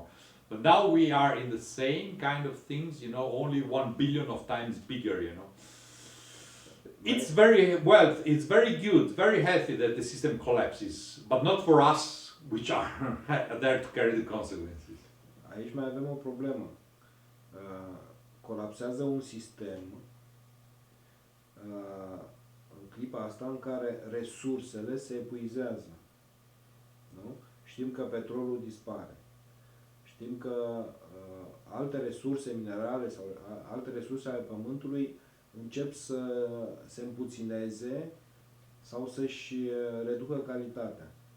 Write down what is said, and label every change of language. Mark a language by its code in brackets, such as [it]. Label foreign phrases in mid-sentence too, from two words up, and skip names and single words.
[en] But now we are in the same kind of things, only 1 billion of times bigger, It's it's very good, very healthy that the system collapses, but not for us, which are there to carry the consequences. [ro] Aici mai avem o problemă. Colapsează un sistem în clipa asta în care resursele se epuizează. Nu? Știm că petrolul dispare. Știm că alte resurse minerale sau alte resurse ale pământului încep să se împuțineze sau să-și reducă calitatea.